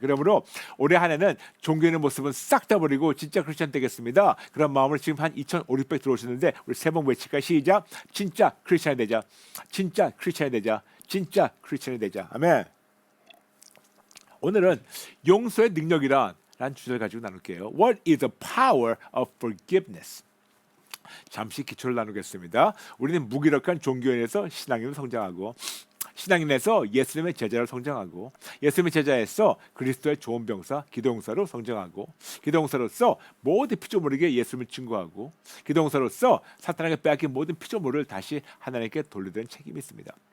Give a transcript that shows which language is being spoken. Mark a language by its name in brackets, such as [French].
[Korean] 그러므로 올해 한 해는 종교 있는 모습은 싹 다 버리고 진짜 크리스천 되겠습니다. 그런 마음으로 지금 한 2,500 들어오셨는데 우리 세 번 외칠까? 시작. 진짜 크리스천이 되자. 진짜 크리스천이 되자. 진짜 크리스천이 되자. 아멘. 오늘은 용서의 능력이란 주제를 가지고 나눌게요. [English] What is the power of forgiveness? [Korean] 잠시 기초를 나누겠습니다. 우리는 무기력한 종교인에서 신앙인으로 성장하고 신앙인에서 예수님의 제자로 성장하고 예수님의 제자에서 그리스도의 좋은 병사 기도용사로 성장하고 기도용사로서 모든 피조물에게 예수님을 증거하고 기도용사로서 사탄에게 빼앗긴 모든 피조물을 다시 하나님께 돌려드리는 책임이 있습니다.